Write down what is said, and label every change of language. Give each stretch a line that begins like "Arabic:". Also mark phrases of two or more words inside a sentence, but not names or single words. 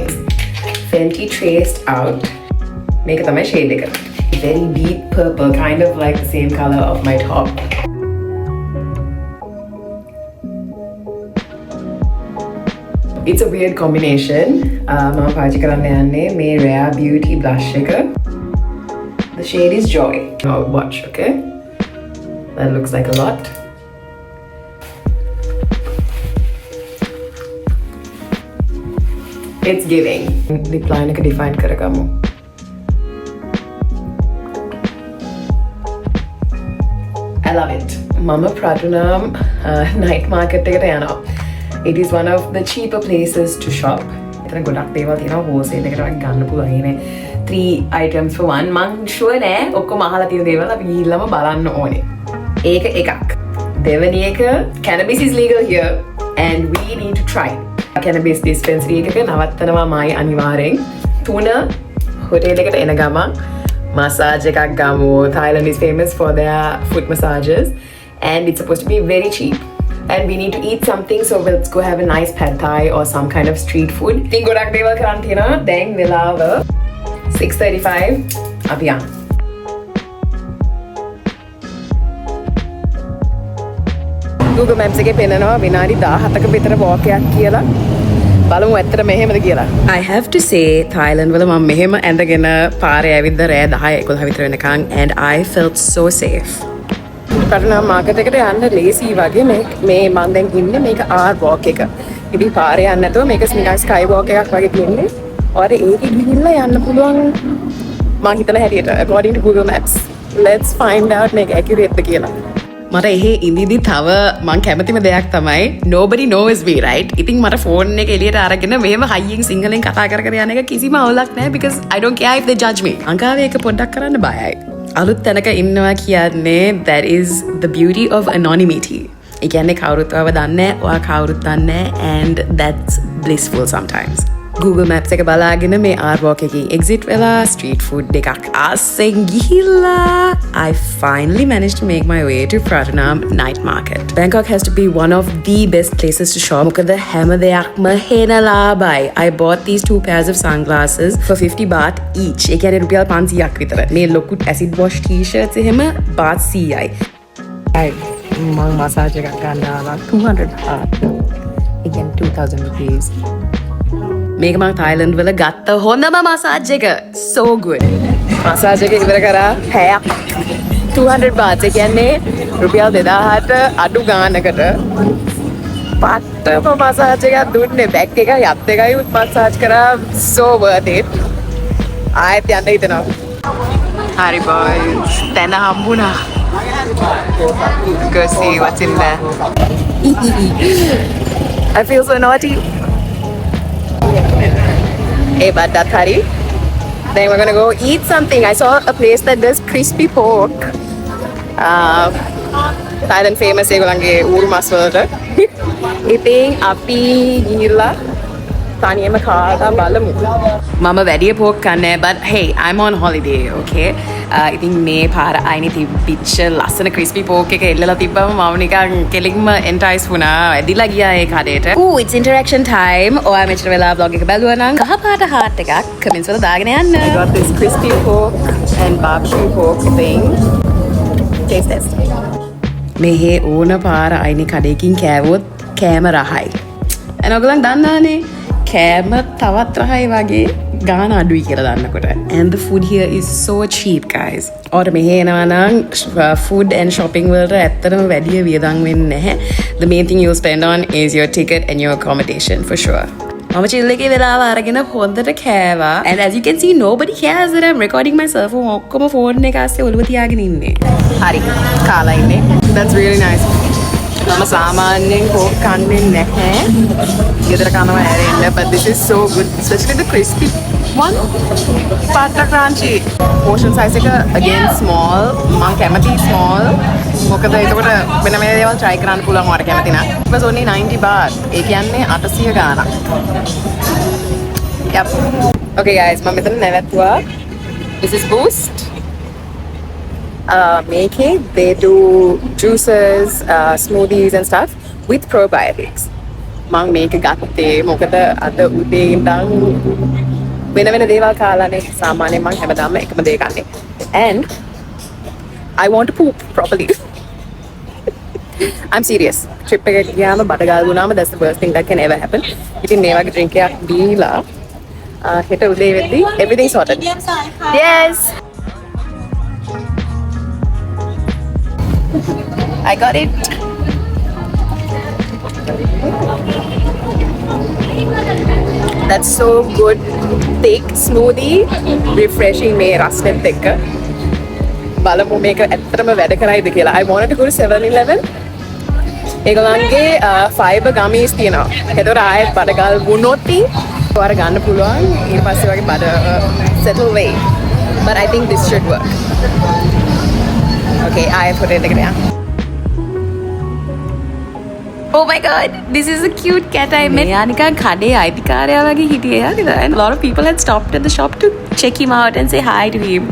English: Fenty Traced Out. Make it my shade. Very deep purple, kind of like the same color of my top. It's a weird combination.
Sinhala: Mama පාවිච්චි කරන්න යන්නේ මේ Rare Beauty blush එක.
English: The shade is Joy. Now watch, okay? That looks like a lot. It's giving. Lip line එක define කරගමු. I love it.
Sinhala: Mama Pratunam night market එකට යනවා.
English: It is one of the cheaper places to shop.
Sinhala: එතන ගොඩක් දේවල් තියෙනවා wholesale එකට වගේ ගන්න පුළුවන්. ඉන්නේ 3 items for 1. මං sure නෑ ඔක්කොම අහලා තියෙන දේවල් අපි ගිහිල්ලාම බලන්න ඕනේ. ඒක එකක්. දෙවෙනි එක
English: cannabis is legal here and we need to try it.
Sinhala: Cannabis dispensary එකක නවත්තනවා මයි අනිවාර්යෙන්. 3 hotel එකට එන ගමන් massage එකක් ගමු.
English: Thailand is famous for their foot massages and it's supposed to be very cheap. And we need to eat something, so let's go have a nice pad thai or some kind of street food.
Sinhala: ඉතින් ගොඩක් දේවල් කරන් තියෙනවා. දැන් වෙලාව 6:35 අපි යන්න. Google Maps එකේ පෙන්නනවා විනාඩි 17ක විතර walk එකක් කියලා. බලමු ඇත්තට මෙහෙමද කියලා.
English: I have to say
Sinhala: Thailand වල මම මෙහෙම ඇඳගෙන පාරේ ඇවිද්ද රෑ 10 11 විතර වෙනකන්
English: and I felt so safe.
Sinhala: Pratunam market එකට යන්න ලේසි වගේ මේ මම දැන් ඉන්නේ මේක R walk එක. ඉතින් පාරේ යන්න නැතුව මේක නිකන් sky walk එකක් වගේ තියෙන්නේ. ඔයාලට ඒකෙ ගිහිල්ලා යන්න පුළුවන් මම හිතන හැටියට
English: according to Google Maps. Let's find out
Sinhala: මේක accurate ද කියලා. මට එහෙ ඉඳිදි තව මං කැමතිම දෙයක් තමයි
English: nobody knows me, right?
Sinhala: ඉතින් මට ෆෝන් එක එළියට අරගෙන මෙහෙම හයියෙන් සිංහලෙන් කතා කර කර යන එක කිසිම අවුලක් නැහැ
English: because I don't care if they judge me.
Sinhala: අංකාවේ එක පොඩ්ඩක් කරන්න බයයි. අලුත් තැනක ඉන්නවා කියන්නේ
English: that is the beauty of anonymity.
Sinhala: ඒ කියන්නේ කවුරුත් ඔයව දන්නේ නැහැ, ඔයා කවුරුත් දන්නේ නැහැ
English: and that's blissful sometimes. Google Maps
Sinhala: එක බලාගෙන මේ
English: R walk එකකින් exit වෙලා street food
Sinhala: දෙකක් අස්සෙන් ගිහිල්ලා
English: I finally managed to make my way to Pratunam night market. Bangkok has to be one of the best places to shop.
Sinhala: මොකද හැම දෙයක්ම හෙන ලාභයි.
English: I bought these 2 pairs of sunglasses for 50 baht each.
Sinhala: ඒ කියන්නේ රුපියල් 500ක් විතර. මේ ලොකු
English: acid wash t-shirts
Sinhala: එහෙම baht 100යි. මම massage එකක් ගන්න ආවා 200 baht. ඒ කියන්නේ 2000 rupees. මේක මම Thailand වල ගත්ත හොඳම මසාජ් එක.
English: So good.
Sinhala: මසාජ් එක ඉවර කරා පැයක් 200 baht. ඒ කියන්නේ රුපියල් 2000ට අඩු ගානකට පට්ටම මසාජ් එකක් දුන්නේ. බැක් එක යත් එකයි මසාජ් කරා.
English: So worth it.
Sinhala: ආයෙත් යන්න හිතනවා. හරි boys. දැන් හම්බුණා.
English: Go see what's in there. I feel so naughty. Hey, but that's Hari. Then we're gonna go eat something. I saw a place that does crispy pork.
Sinhala: Thailand famous ඒගොල්ලන්ගේ ඌරු මස් වලට. ඉතින් අපි ගිහිල්ලා තනියම කාලා බලමු. මම වැඩි pork කන්නේ
English: but hey, I'm on holiday, okay?
Sinhala: ඉතින් මේ පාර අයිනේ තිබිච්ච ලස්සන crispy pork එක එල්ලලා තිබ්බම මම නිකන් කෙලින්ම entice වුණා. ඇදිලා ගියා ඒ කඩේට.
English: It's interaction time.
Sinhala: ඔයා මෙච්චර වෙලා vlog එක බැලුවා නම් කහ පාට heart එකක් comments වල දාගෙන යන්න.
English: I got this crispy pork and barbecue pork thing. Taste test.
Sinhala: මෙහේ ඕන පාර අයිනි කඩයකින් කෑවොත් කෑම රහයි. ඇනොගලන් දන්නානේ කෑම තවත් රහයි වගේ ගාන අඩුයි කියලා දන්නකොට.
English: And the food here is so cheap guys.
Sinhala: ඔර මෙහේ එනවා නම්
English: food and shopping
Sinhala: වලට ඇත්තටම වැඩි වියදම් වෙන්නේ නැහැ.
English: The main thing you spend on is your ticket and your accommodation for sure.
Sinhala: මම chill එකේ වෙලාව අරගෙන හොඳට කෑවා.
English: And as you can see nobody cares that I'm recording myself.
Sinhala: ඔක්කොම phone එක අස්සේ ඔළුව තියාගෙන ඉන්නේ. හරි. කාලා ඉන්නේ.
English: That's really nice.
Sinhala: මම සාමාන්‍යයෙන් කෝක් කන්නේ නැහැ. ගෙදර කනවා ඇරෙන්න.
English: But this is so good. Especially the crispy one. Pasta crunchy. Portion size එක again small.
Sinhala: මම කැමති small. මොකද එතකොට වෙන මේ දේවල් try කරන්න පුළුවන් ඔයාලට කැමති නම්.
English: It was only 90 baht.
Sinhala: ඒ කියන්නේ 800 ගාණක්. Yep.
English: Okay guys,
Sinhala: මම මෙතන නැවතුවා.
English: This is Boost. Make it. They do juices, smoothies and stuff with probiotics.
Sinhala: මම මේක ගත්තේ මොකද අද උදේ ඉඳන් වෙන දේවල් කාලානේ සාමාන්‍යයෙන් මම හැමදාම එකම දේ කන්නේ.
English: And I want to poop properly. I'm serious. Trip
Sinhala: එකට ගියාම බඩගාල් වුණාම
English: that's the worst thing that can ever happen.
Sinhala: ඉතින් මේ වගේ drink එකක් දීලා හෙට උදේ වෙද්දී
English: everything sorted. Yes. I got it. That's so good. Thick smoothie, refreshing
Sinhala: මේ රසෙත් එක්ක. බලමු මේක ඇත්තටම වැඩ කරයිද කියලා.
English: I wanted to go to 7-Eleven.
Sinhala: ඒගොල්ලන්ගේ
English: fiber gummies
Sinhala: තියෙනවා. ඒතකොට ආයෙත් බඩගල් වුණොත් ඔයාලා ගන්න පුළුවන්. ඊට පස්සේ වගේ බඩ settle way.
English: But I think this should work. Okay, I put it again. Oh my god, this is a cute cat I met.
Sinhala: මෙයා නිකන් කඩේ අයිතිකාරයා වගේ හිටියේ නේද?
English: And a lot of people had stopped at the shop to check him out and say hi to him.